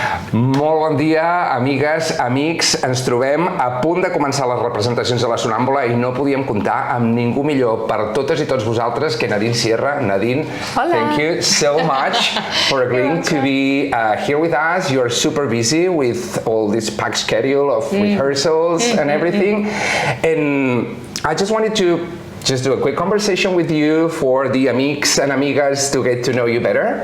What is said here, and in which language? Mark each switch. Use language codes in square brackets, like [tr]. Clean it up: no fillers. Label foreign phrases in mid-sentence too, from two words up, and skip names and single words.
[ca] Molt bon dia, amigues, amics. Ens trobem a punt de començar les representacions de la Sonnambula i no podíem comptar amb ningú millor per totes i tots vosaltres que Nadine Sierra. Nadine, Hola. [en] Thank you so much for agreeing to be here with us. You're super busy with all this packed schedule of rehearsals and everything. And I just wanted to do a quick conversation with you for the amics and amigas to get to know you better.